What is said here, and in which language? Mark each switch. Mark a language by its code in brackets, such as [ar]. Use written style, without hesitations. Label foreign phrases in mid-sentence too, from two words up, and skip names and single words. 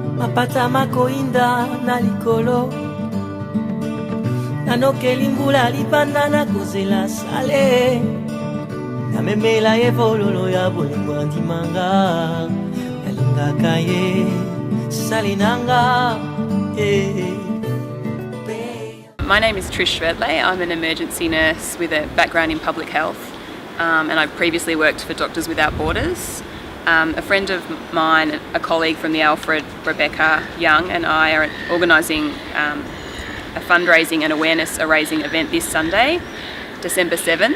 [ln] Napata makoinda na likolo Nanokeli mbula libanda na kozela sale Namemela evololo ya bolingo andimanga Nalingaka ye salinanga [en] My name is Trish. I'm an emergency nurse with a background in public health, and I've previously worked for Doctors Without Borders. A friend of mine, a colleague from the Alfred, Rebecca Young, and I are organising a fundraising and awareness-raising event this Sunday, December 7th.